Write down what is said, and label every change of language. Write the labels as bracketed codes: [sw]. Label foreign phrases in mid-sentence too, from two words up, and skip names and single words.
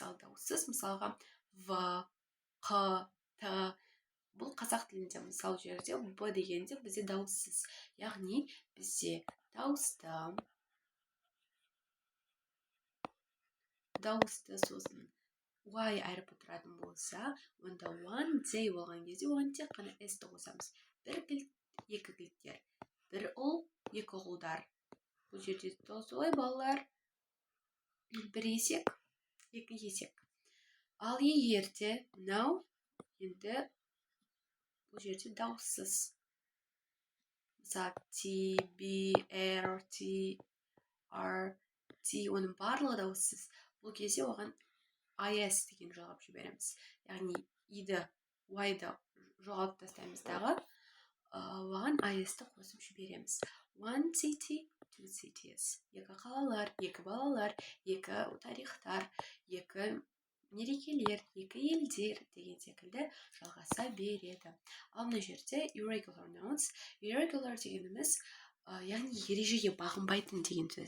[kk] Ал дауыссыз, мысалға В, Қ, Т. Бұл қазақ тілінде мысал жерде Б дегенде бізде дауыссыз. Яғни бізде дауысты сосын Y әріпі тұратын болса, онда [en] one day [kk] болған кезде оған тек қана S-ті қосамыз. Бір кілт, екі кілттер. Бір ұл, екі ұлдар. Бұл жерде солай балалар. Бір есек, екі есек. Ал егер де now, енді бұл жерде дауыссыз. Мысалы T, B, R, T, R, T, оның барлығы дауыссыз. Бұл кезде оған IS деген жоғалып жібереміз. Яғни I-ді, Y-ды жоғалып тастаймыз дағы, оған IS-ті қосып жібереміз. [en] One city, two cities. [kk] Екі қалалар, екі балалар, екі тарихтар, екі мерекелер, екі елдер деген секілді жалғаса береді. Ал мына жерде [en] irregular nouns. [kk] Irregular дегеніміз яғни ережеге бағынбайтын деген сөз.